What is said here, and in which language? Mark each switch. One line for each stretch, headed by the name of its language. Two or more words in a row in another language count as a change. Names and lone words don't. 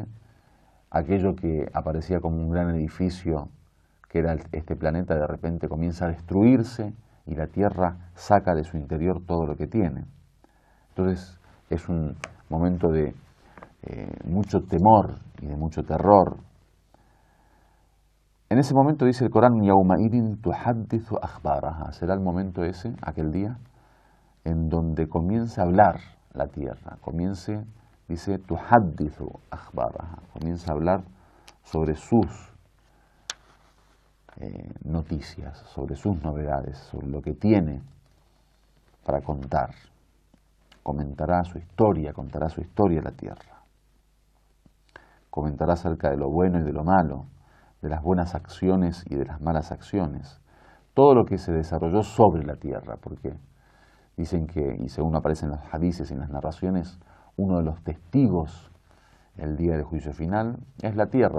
Spanish: Aquello que aparecía como un gran edificio, que era este planeta, de repente comienza a destruirse y la tierra saca de su interior todo lo que tiene. Entonces es un momento de mucho temor y de mucho terror. En ese momento dice el Corán,
Arabic: يَوْمَئِذٍ تُحَدِّثُ أَخْبَارَهَا.
Spanish: Será el momento ese, aquel día, en donde comienza a hablar la tierra. Dice,
Arabic: تُحَدِّثُ أَخْبَارَهَا.
Spanish: Comienza a hablar sobre sus noticias, sobre sus novedades, sobre lo que tiene para contar. Contará su historia la tierra. Comentará acerca de lo bueno y de lo malo, de las buenas acciones y de las malas acciones, todo lo que se desarrolló sobre la tierra, porque dicen que, y según aparece en los hadices y en las narraciones, uno de los testigos el día del juicio final es la tierra.